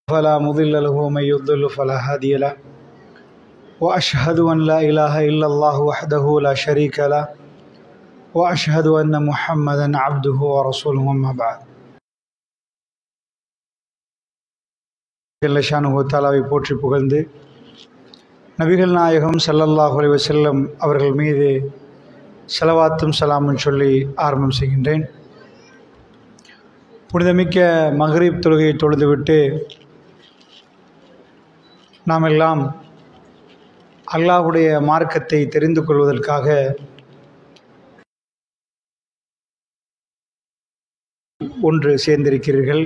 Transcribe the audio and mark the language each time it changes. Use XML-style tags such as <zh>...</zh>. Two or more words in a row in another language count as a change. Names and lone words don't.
<ar>فلا مضل له ومن يضلل فلا هادي له وأشهد أن لا إله إلا الله وحده لا شريك له وأشهد أن محمدا عبده ورسوله أما بعد.</ar> <ta>ஜல்லஷானுஹு தஆலாவை போற்றி புகழ்ந்து நபிகள் நாயகம்</ta> <ar>صلى الله عليه وسلم</ar> <ta>அவர்கள் மீது ஸலவாத்தும் சலாமும் சொல்லி ஆரம்பம் செய்கின்றேன். புனிதமிக்க மக்ரிப் தொழுகையை தொழுதுவிட்டு நாம் எல்லாம் அல்லாஹ்வுடைய மார்க்கத்தை தெரிந்து கொள்வதற்காக ஒன்று சேர்ந்திருக்கிறீர்கள்.</ta>